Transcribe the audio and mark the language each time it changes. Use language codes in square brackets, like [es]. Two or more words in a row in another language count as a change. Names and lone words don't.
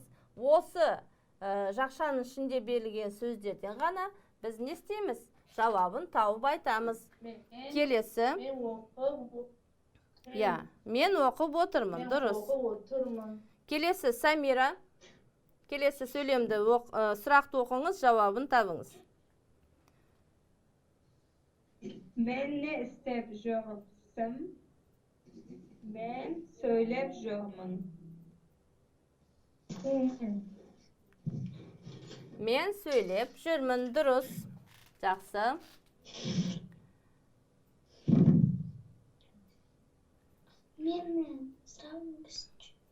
[kk] Осы жақшаның ішінде берілген сөздерден ғана біз не істейміз? Жауабын тауып айтамыз. Келесі. Мен оқып отырмын, дұрыс. Келесі, Самира. Келесі сөйлемді сұрақты оқыңыз, жауабын табыңыз. Men ne istep жүрсім? Men söylep жүрмін. Мен сөйлеп жүрмін, дұрыс. Жақсы. Мен сұрауым үшінші.